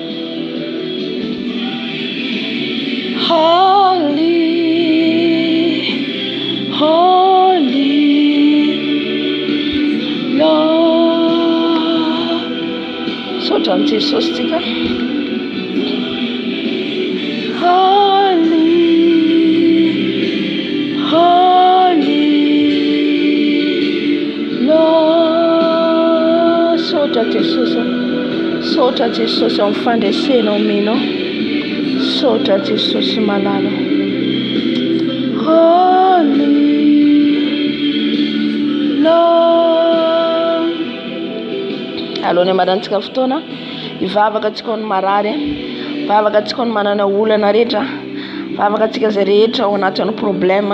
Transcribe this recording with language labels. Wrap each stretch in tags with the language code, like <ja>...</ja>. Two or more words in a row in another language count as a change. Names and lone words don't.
<en>Holy, holy Lord.</en> <mg>Saotra ny Jesosy tsika.</mg> <en>Holy, holy Lord.</en> <mg>Saotra Jesosy. Saotra Jesosy amin'ny fandresenao menao. Saotra Jesosy malalo.</mg> <en>Holy Lord.</en> <mg>Alony amarantsika fotoana hivavaka antsika ny marary, vavaka antsika ny manana olana rehetra, vavaka antsika zay rehetra ao anatin'ny problème.</mg>